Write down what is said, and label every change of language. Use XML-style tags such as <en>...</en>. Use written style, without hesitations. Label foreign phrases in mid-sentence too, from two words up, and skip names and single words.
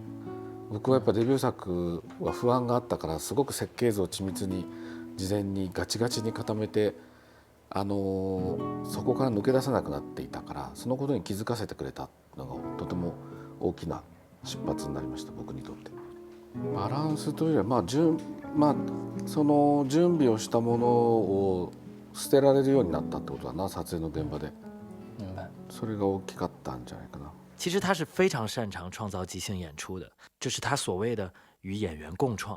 <ja>僕はやっぱデビュー作は不安があったから、すごく設計図を緻密に事前にガチガチに固めて、そこから抜け出せなくなっていたから、そのことに気づかせてくれたのがとても大きな出発になりました、僕にとって。バランスというよりは、その準備をしたものを捨てられるようになったってことだな、撮影の現場で。それが大きかったんじゃないかな。</ja> <zh>其实他是非常擅长创造即兴演出的，这是他所谓的与演员共创。</zh>